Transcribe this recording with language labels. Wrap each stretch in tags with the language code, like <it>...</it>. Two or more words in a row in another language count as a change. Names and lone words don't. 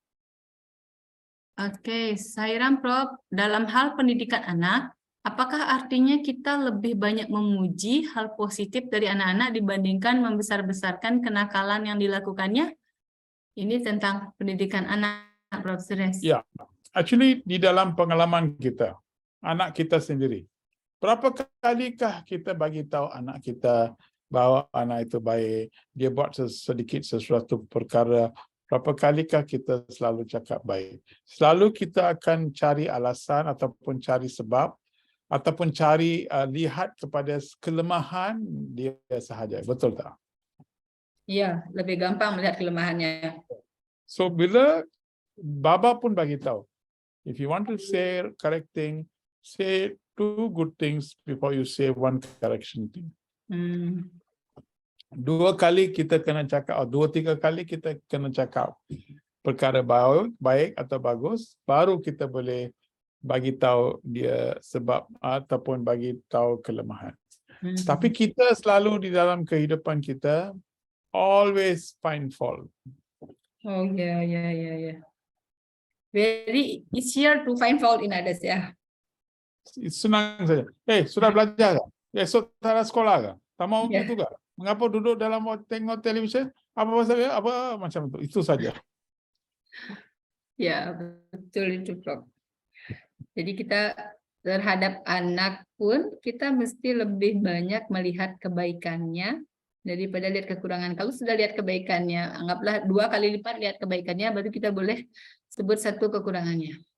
<id>Oke, Sairam Prof, dalam hal pendidikan anak, apakah artinya kita lebih banyak memuji hal positif dari anak-anak dibandingkan membesar-besarkan kenakalan yang dilakukannya? Ini tentang pendidikan anak, Prof. Suresh.</id> <ms>Ya, actually di dalam pengalaman kita, anak kita sendiri, berapa kalikah kita bagi tahu anak kita bahwa anak itu baik, dia buat sedikit sesuatu perkara, berapa kalikah kita selalu cakap baik. Selalu kita akan cari alasan ataupun cari sebab ataupun cari lihat kepada kelemahan dia sahaja. Betul tak?</ms> <id>Iya, lebih gampang melihat kelemahannya.</id> <ms>So bila Baba pun bagi tahu,</ms> <en>if you want to say correct thing, say 2 good things before you say 1 correction thing.</en> <ms>2 kali kita kena cakap, atau 2-3 kali kita kena cakap perkara baik atau bagus, baru kita boleh bagi tahu dia sebab ataupun bagi tahu kelemahan. Tapi kita selalu di dalam kehidupan kita</ms> <en>always find fault.</en> <id>Oh ya.</id> <en>Very easier to find fault in others ya.</en> <ms>Senang saja. Sudah belajar tak? Esok tak ada sekolah tak? Tak mau gitu tak? Mengapa duduk dalam tengok televisyen? Apa pasal apa macam itu? Itu saja.</ms> <id>Ya, betul itu, Prof. Jadi kita terhadap anak pun kita mesti lebih banyak melihat kebaikannya daripada lihat kekurangan. Kalau sudah lihat kebaikannya, anggaplah 2 kali lipat lihat kebaikannya, baru kita boleh sebut 1 kekurangannya.</id>